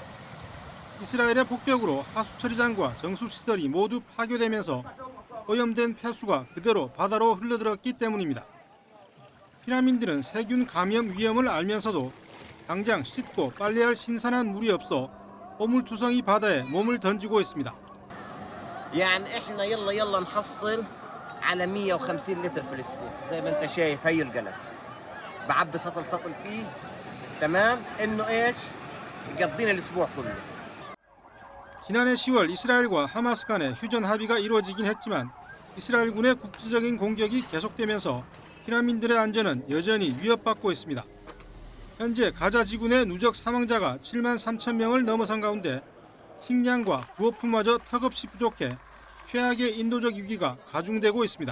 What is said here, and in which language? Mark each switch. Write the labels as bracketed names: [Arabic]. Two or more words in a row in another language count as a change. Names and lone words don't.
[Korean] 이스라엘의 폭격으로 하수처리장과 정수시설이 모두 파괴되면서 오염된 폐수가 그대로 바다로 흘러들었기 때문입니다. 피난민들은 세균 감염 위험을 알면서도 당장 씻고 빨래할 신선한 물이 없어 오물투성이 바다에 몸을 던지고 있습니다. [Arabic] يعني احنا يلا نحصل على 150 لتر في الاسبوع زي ما انت شايف هي القلم بعبي سطل فيه تمام انه ايش يقضينا الاسبوع كله [Korean] 지난해 10월 이스라엘과 하마스 간의 휴전 합의가 이루어지긴 했지만 이스라엘군의 국지적인 공격이 계속되면서 피난민들의 안전은 여전히 위협받고 있습니다. 현재 가자 지구 내 누적 사망자가 7만 3천 명을 넘어선 가운데 식량과 구호품마저 턱없이 부족해 최악의 인도적 위기가 가중되고 있습니다.